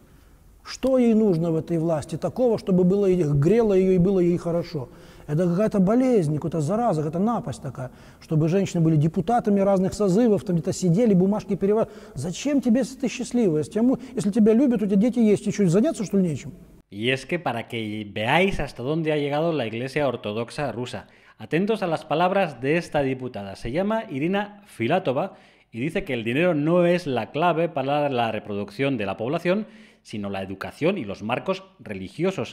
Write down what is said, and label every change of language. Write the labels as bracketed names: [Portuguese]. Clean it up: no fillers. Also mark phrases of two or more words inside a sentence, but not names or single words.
[Russian] Что ей нужно в этой власти такого, чтобы грело ее и было ей хорошо? Это какая-то болезнь, какая-то зараза, какая-то напасть такая, чтобы женщины были депутатами разных созывов, там где-то сидели, бумажки переводили. Зачем тебе, если ты счастливая? Если тебя любят, у тебя дети есть, и что, заняться, что ли, нечем? [Spanish] Y es que para que veáis hasta dónde ha llegado la Iglesia Ortodoxa rusa, atentos a las palabras de esta diputada. Se llama Irina Filatova y dice que el dinero no es la clave para la reproducción de la población, sino la educación y los marcos religiosos.